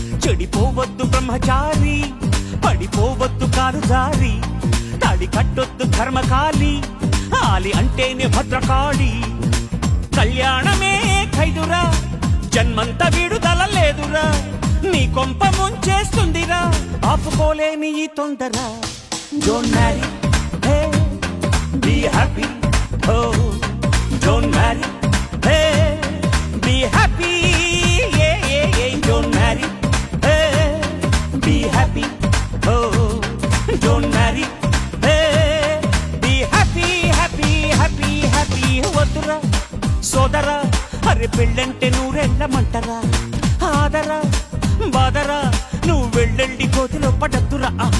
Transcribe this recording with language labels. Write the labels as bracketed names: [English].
[Telugu] చెడిపోవద్దు బ్రహ్మచారి, పడిపోవద్దు కాలు జారి, తాడి కట్టొద్దు ధర్మకాలి, ఆలి అంటేనే భద్రకాళి. కళ్యాణమే ఖైదురా, జన్మంత విడుదల లేదురా, నీ కొంప ముంచేస్తుందిరా, ఆపుకోలేని ఈ తొందర. [English] Don't marry, hey, be happy, oh. Don't marry, hey, be happy, yeah, yeah, yeah. Don't marry, hey, be happy, oh. Don't marry, hey, be happy, happy, happy, happy. [Telugu] వద్దురా సోదరా, అరే పెళ్ళంటే నూరెళ్ళమంటరా, ఆదరా బాదరా, నువ్వు వెళ్ళండి కోతిలో పడద్దురా.